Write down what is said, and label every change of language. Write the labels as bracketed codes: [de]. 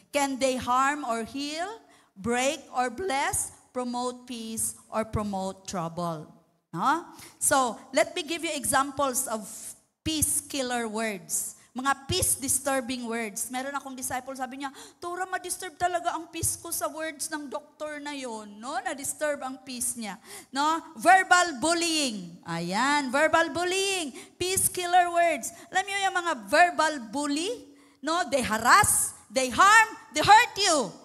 [en] Can they harm or heal, break or bless, promote peace or promote trouble? No? So, let me give you examples of peace-killer words. [tl] Mga peace-disturbing words. Meron akong disciple, sabi niya, Tora, ma-disturb talaga ang peace ko sa words ng doktor na yon, no? Na-disturb ang peace niya. [en] No? Verbal bullying. Ayan, verbal bullying. Peace-killer words. [tl] Alam niyo yung mga verbal bully? No? [en] They harass, they harm, they hurt you.